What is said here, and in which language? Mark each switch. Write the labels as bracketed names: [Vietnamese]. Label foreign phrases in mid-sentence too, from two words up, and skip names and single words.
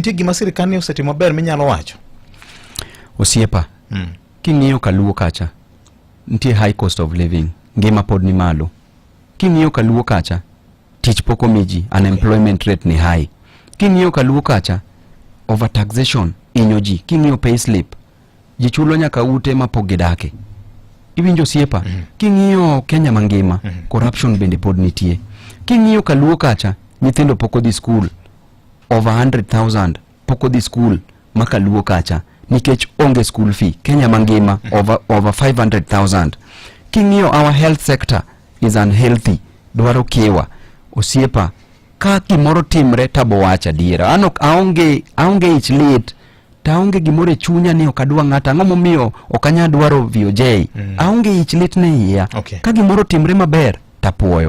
[Luo (Kenya and Tanzania)] nitie gima sirikal ni osetimo maber minyalo wacho? Osiepa, king'iyo Kaluo kacha, nitie [English] high cost of living, [Luo (Kenya and Tanzania)] ngima pod ni malo. King'iyo Kaluo kacha, tich poko miji, [English] unemployment rate [Luo (Kenya and Tanzania)] ni high. King'iyo Kaluo kacha, overtaxation inyo ji. King'iyo payslip, ji chulo nyaka ute mapogedake. Iwinjo Osiepa, king'iyo Kenya mangima, corruption bende pod nitie. King'iyo Kaluo kacha, nyithindo poko di school, over 100,000 poko di school makaluo kacha, nikech onge school fee. [English] Kenya mangima, over 500,000. King'iyo our health sector is unhealthy, [Luo (Kenya and Tanzania)] dwaro kewa. Osiepa, ka gimoro timre tabo wacha diera. Aonge ich lit, taonge gimore chunya ni okadwa ng'ata. Ang'o miyo okanya dwaro VOJ. Aonge ich lit ne iya. Ka gimoro timre maber, tapuoyo.